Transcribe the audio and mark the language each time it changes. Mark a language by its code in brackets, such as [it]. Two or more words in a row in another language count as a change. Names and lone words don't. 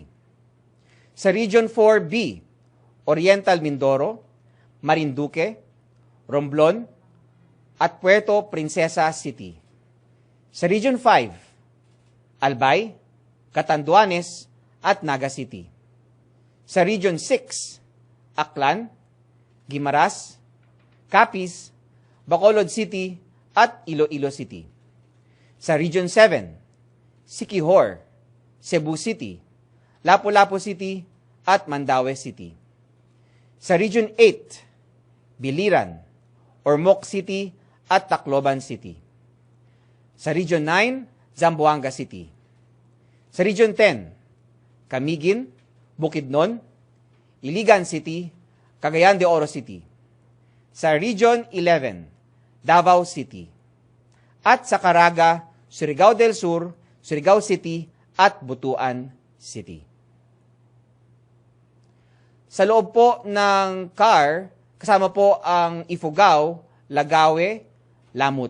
[tl] Sa Region 4B, Oriental Mindoro, Marinduque, Romblon, at Puerto Princesa City. Sa Region 5, Albay, Catanduanes, at Naga City. Sa Region 6, Aklan, Guimaras, Capiz, Bacolod City, at Iloilo City. Sa Region 7, Siquijor, Cebu City, Lapu-Lapu City, at Mandaue City. Sa Region 8, Biliran, Ormoc City, at Tacloban City. Sa Region 9, Zamboanga City. Sa Region 10, Camiguin, Bukidnon, Iligan City, Cagayan de Oro City. Sa Region 11, Davao City. At sa Caraga, Surigao del Sur, Surigao City, at Butuan City. Sa loob po ng CAR, kasama po ang Ifugao, Lagawe, Lamut.